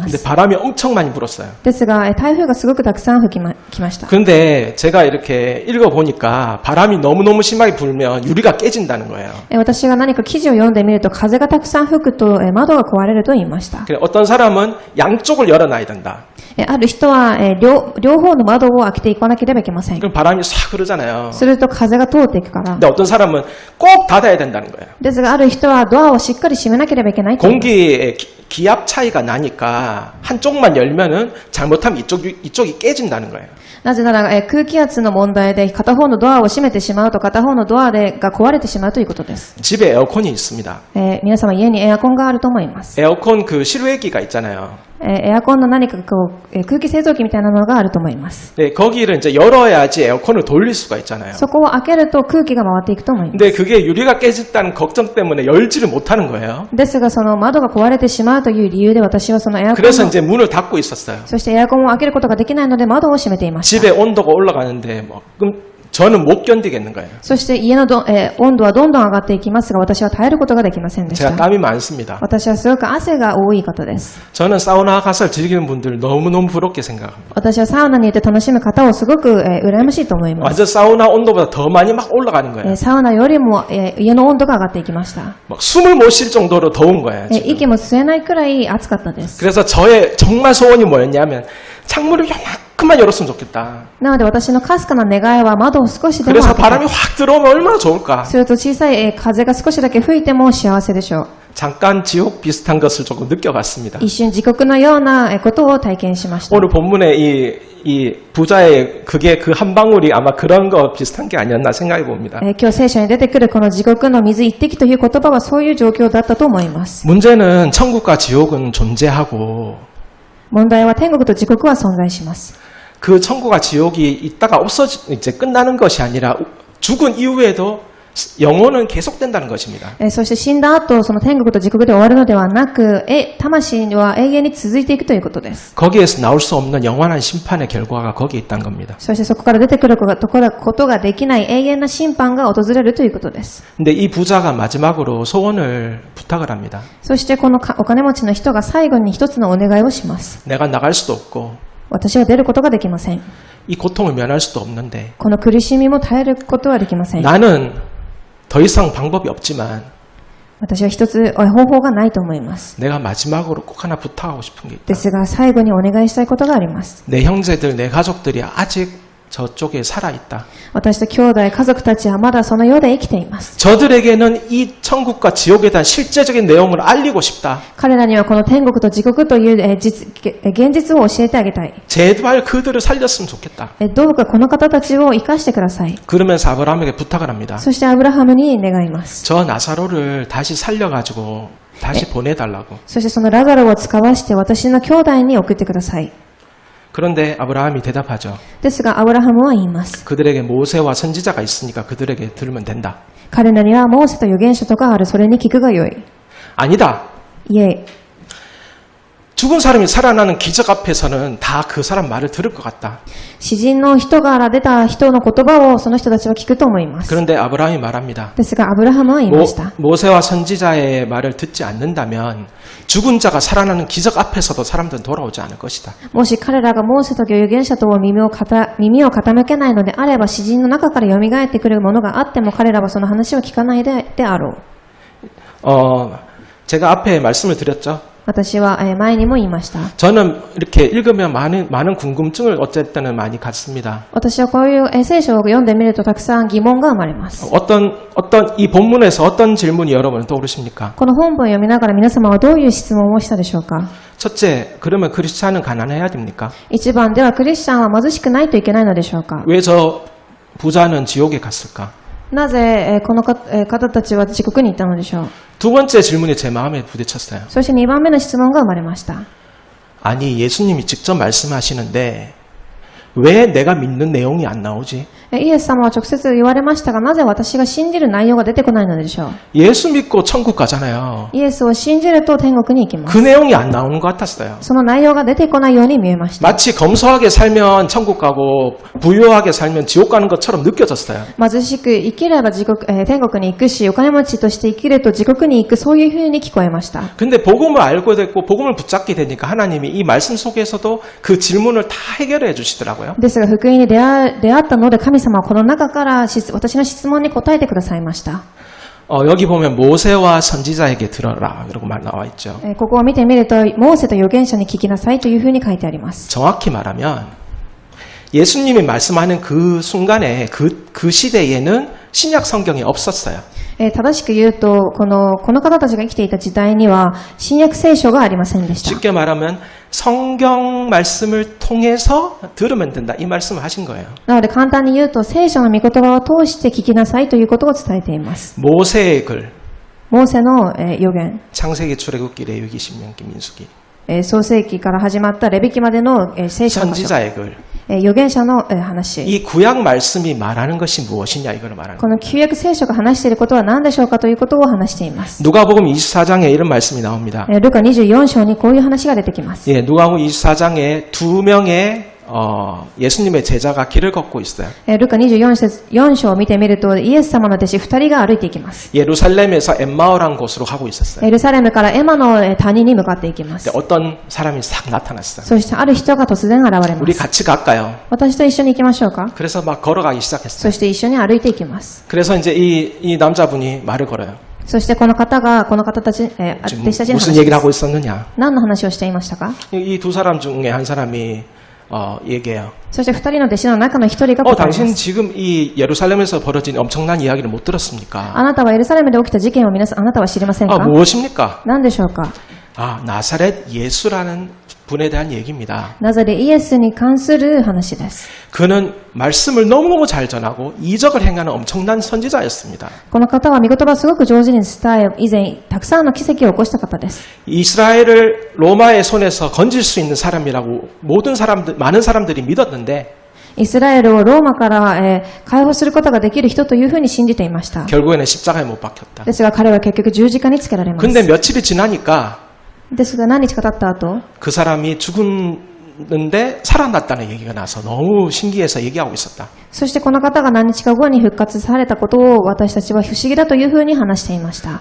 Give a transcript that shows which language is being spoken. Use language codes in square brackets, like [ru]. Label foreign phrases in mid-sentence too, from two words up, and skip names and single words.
[ko] 근데 [ja] す。 [ko] 바람이 엄청 많이 불었어요. [ja] ですが、台風がすごくたくさん来ました。 [ko] 근데 제가 이렇게 읽어보니까 바람이 너무너무 심하게 불면 유리가 깨진다는 거예요. [ja] 私が何か記事を読んでみると、風がたくさん吹くと窓が壊れると言いました。 [ko] 그래, 어떤 사람은 양쪽을 열어놔야 된다. [ja] ある人は両方の窓を開けていかなければいけません。 [ko] 그럼 바람이 싹 흐르잖아요. [ja] すると風が通っていくから。 [ko] 근데 어떤 사람은 꼭 닫아야 된다는 거예요. [ja] ですが、ある人はドアをしっかり閉めなければいけないと言います。 [ko] 공기의 기압 차이가 나니까 한쪽만 열면은 잘못하면 이쪽이 깨진다는 거예요. [ja] なぜなら、空気圧の問題で片方のドアを閉めてしまうと片方のドアが壊れてしまうということです。 [ko] 집에 에어컨이 있습니다. [ja] 皆様家にエアコンがあると思います。 [ko] 에어컨 그 실외기가 있잖아요. [ja] エアコンの何か空気清浄機みたいなのがあると思います。 [ko] 네, 거기를 이제 열어야지 에어컨을 돌릴 수가 있잖아요. [ja] そこを開けると空気が回っていくと思います。 [ko] 근데 그게 유리가 깨졌다는 걱정 때문에 열지를 못하는 거예요. [ja] ですが、その窓が壊れてしまうという理由で私はそのエアコン [ko] 그래서 [ja] の [ko] 이제 문을 닫고 있었어요. [ja] そしてエアコンを開けることができないので窓を閉めていました。 [ko] 집에 온도가 올라가는데 그럼 저는 못 견디겠는 거예요. [ja] そして家の温度はどんどん上がっていきますが、私は耐えることができませんでし [ko] 제가 [ja] た。 [ko] 땀이 많습니다. [ja] 私はすごく汗が多い方です。 [ko] 저는 사우나 가서 즐기는 분들 너무너무 부럽게 생각합니다. [ja] 私はサウナに行って楽しむ方をすごく羨ましいと思います。 [ko] 완전 사우나 온도보다 더 많이 막 올라가는 거예요. [ja] サウナよりも家の温度が上がっていきました。 [ko] 막 숨을 못 쉴 정도로 더운 거예요. 지금. [ja] 息も吸えないくらい暑かったです。 [ko] 그래서 저의 정말 소원이 뭐였냐면 창문을 요만큼만 열었으면 좋겠다. [ja] なので私のかすかな願いは窓を少しでも [ko] 그래서 [ja] 開けたい。 [ko] 바람이 확 들어오면 얼마나 좋을까. [ja] すると小さい風が少しだけ吹いても幸せでしょう。 [ko] 잠깐 지옥 비슷한 것을 조금 느껴봤습니다. [ja] 一瞬地獄のようなことを体験しました。 [ko] 오늘 본문에 이 부자의 그게 그 한 방울이 아마 그런 거 비슷한 게 아니었나 생각해 봅니다. [ja] 今日聖書に出てくるこの地獄の水一滴という言葉はそういう状況だったと思います。 [ko] 문제는 천국과 지옥은 존재하고 [ja] 問題は天国と地獄は存在します。 [ko] 그 천국과 지옥이 있다가 이제 끝나는 것이 아니라 죽은 이후에도 영혼은 계속된다는 것입니다. [ja] そして死んだ後、その天国と地獄で終わるのではなく、魂は永遠に続いていくということです。 [ko] 거기에서 나올 수 없는 영원한 심판의 결과가 거기에 있다는 겁니다. [ja] そしてそこから出てくることができない永遠な審判が訪れるということです。 [ko] 근데 이 부자가 마지막으로 소원을 부탁을 합니다. [ja] そしてこのお金持ちの人が最後に一つのお願いをします。 [ko] 내가 나갈 수도 없고 [ja] 私は出ることができません。 [ko] 이 고통을 면할 수도 없는데 [ja] この苦しみも耐えることはできません。 [ko] 나는 더 이상 방법이 없지만 [ja] 私は一つ方法がないと思います。 [ko] 내가 마지막으로 꼭 하나 부탁하고 싶은 게 있다. [ja] ですが最後にお願いしたいことがあります。 [ko] 내 형제들, 내 가족들이 아직 저쪽에 살아있다. [ja] 私と兄弟、家族たちはまだその世で生きています。 [ko] 저들에게는 이 천국과 지옥에 대한 실제적인 내용을 알리고 싶다. [ja] 彼らにはこの天国と地獄という現実を教えてあげたい。 [ko] 제발 그들을 살렸으면 좋겠다. [ja] どうかこの方たちを生かしてください。 [ko] 그러면서 아브라함에게 부탁을 합니다. [ja] そしてアブラハムに願います。 [ko] 저 나사로를 다시 살려가지고 다시 보내달라고. [ja] そしてそのラザロを使わして私の兄弟に送ってください。 [ko] 그런데 아브라함이 대답하죠. [ja] ですがアブラハムは言います。 [ko] 그들에게 모세와 선지자가 있으니까 그들에게 들으면 된다. [ja] 彼らにはモーセと預言者とかある。それに聞くがよい。 [ko] 아니다. [ja] いえ、 [ko] 죽은 사람이 살아나는 기적 앞에서는 다 그 사람 말을 들을 것 같다. [ja] 詩人の人から出た人の言葉をその人たちは聞くと思います。 [ko] 그런데 아브라함이 말합니다. [ja] ですが、アブラハムは言いました。 [ko] 모세와 선지자의 말을 듣지 않는다면 죽은 자가 살아나는 기적 앞에서도 사람들은 돌아오지 않을 것이다. [ja] もし彼らがモーセと預言者と耳を傾けないのであれば、詩人の中から蘇ってくるものがあっても、彼らはその話を聞かないであろう。 [ko] 제가 앞에 말씀을 드렸죠. [ja] 私は前にも言いました。 [ko] 저는 이렇게 읽으면 많은 궁금증을 어쨌든 많이 갖습니다. [ja] 私はこういう聖書を読んでみるとたくさん疑問が生まれます。 [ko] 어떤 이 본문에서 어떤 질문이 여러분 떠오르십니까? [ja] この本文を読みながら皆様はどういう質問をしたでしょうか。 [ko] 첫째, 그러면 크리스찬은 가난해야 됩니까? [ja] 一番ではクリスチャンは貧しくないといけないのでしょうか。 [ko] 왜 저 부자는 지옥에 갔을까? [ja] なぜこの方たちは地獄に行ったのでしょう。 [ko] 두 번째 질문이 제 마음에 부딪혔어요. [ja] そして2番目の質問が生まれました。 [ko] 아니, 예수님이 직접 말씀하시는데 왜 내가 믿는 내용이 안 나오지? [ja] イエス様は直接言われましたが、なぜ私が信じる内容が出てこないのでしょう。 [ko] 예수 믿고 천국 가잖아요. [ja] イエスを信じると天国に行きま [ko] 그 [ja] す。 [ko] 내용이 안 나오는 것 같았어요. [ja] その内容が出てこないように見えました。 [ko] 마치 검소하게 살면 천국 가고 부유하게 살면 지옥 가는 것처럼 느껴졌어요. [ja] 貧しく生きれば天国に行くし、お金持ちとして生きると地獄に行く、そういうふうに聞こえました。 [ko] 근데 복음을 알고 됐고 복음을 붙잡게 되니까 하나님이 이 말씀 속에서도 그 질문을 다 해결해 주시더라고요. [ja] ですが福音に出会ったので、神様はこの中から私の質問に答えてくださいました。 [ko] 여기 보면 모세와 선지자에게 들어라 이라고 말 나와 있죠. [ja] ここを見てみると、モーセと預言者に聞きなさいというふうに書いてあります。 [ko] 정확히 말하면 예수님이 말씀하는 그 순간에 그 시대에는 신약 성경이 없었어요. [ja] 正しく言うと、この方たちが生きていた時代には新約聖書がありませんでした。 [ko] 쉽게 말하면 성경 말씀을 통해서 들으면 된다 이 말씀을 하신 거예요. [ja] なので簡単に言うと、聖書の御言葉を通して聞きなさいということを伝えています。 [ko] 모세의 글, [ja] モーセの預言、 [ko] 창세기, 출애굽기, 레위기, 신명기, 민수기. [ja] 創世記から始まったレビ記までの聖書の箇所、 [ko] 선지자의 글. [ja] 預言者の話。 [ko] 이 구약 말씀이 말하는 것이 무엇이냐 이걸 말하는 [ja] この旧約聖書が話していることは何でしょうかということを話しています。 [ko] 누가복음 24장에 이런 말씀이 나옵니다. [ja] ルカ24章にこういう話が出てきます。 [ko] 예, 누가복음 24장에 두 명의 예수님의 제자가 길을 걷고 있어요. [ja] ルカ24章を見てみると、イエス様の弟子2人が歩いていきます。 [ko] 예루살렘에서 엠마오라는 곳으로 가고 있었어요. [ja] エルサレムからエマの谷に向かっていきます。 [ko] 근데 어떤 사람이 싹 나타났어요. [ja] そしてある人が突然現れま [ko] 우리 [ja] す。 [ko] 같이 갈까요? [ja] 私と一緒に行きましょうか。 [ko] 그래서 막 걸어가기 시작했어요. [ja] そして一緒に歩いていきます。 [ko] 그래서 이제 이 남자분이 말을 걸어요. [ja] そしてこの方たち、弟子たちに [ko] 무슨 [ja] 話し [ko] 얘기를 [ja] ま [ko] 하고 [ja] す。 [ko] 있었느냐? [ja] 何の話をしていましたか。 [ko] 이 두 사람 중에 한 사람이 얘기해요. [ja] そして2人の弟子の中の1人が答えま [ko] 당신 [ja] す。 [ko] 지금 이 예루살렘에서 벌어진 엄청난 이야기를 못 들었습니까? [ja] あなたはエルサレムで起きた事件をあなたは知りませんか。 [ko] 무엇입니까? [ja] 何でしょうか。 [ko] 나사렛 예수라는 분에 대한 얘기입니다. [ja] ナザレイエスに関する話です。 [ko] 그는 말씀을 너무너무 잘 전하고 이적을 행하는 엄청난 선지자였습니다. [ja] この方は御言葉をすごく上手に伝え、以前たくさんの奇跡を起こした方です。 [ko] 이스라엘을 로마의 손에서 건질 수 있는 사람이라고 많은 사람들이 믿었는데 [ja] イスラエルをローマから、解放することができる人というふうに信じていました。 [ko] 결국에는 십자가에 못 박혔다. [ja] ですが彼は結局十字架につけられます。 [ko] 근데 며칠이 지나니까 [ja] ですが何日か経った後、 [ko] 그 사람이 죽었는데 살아났다는 얘기가 나서 너무 신기해서 얘기하고 있었다. [ja] そしてこの方が何日か後に復活されたことを私たちは不思議だというふうに話していました。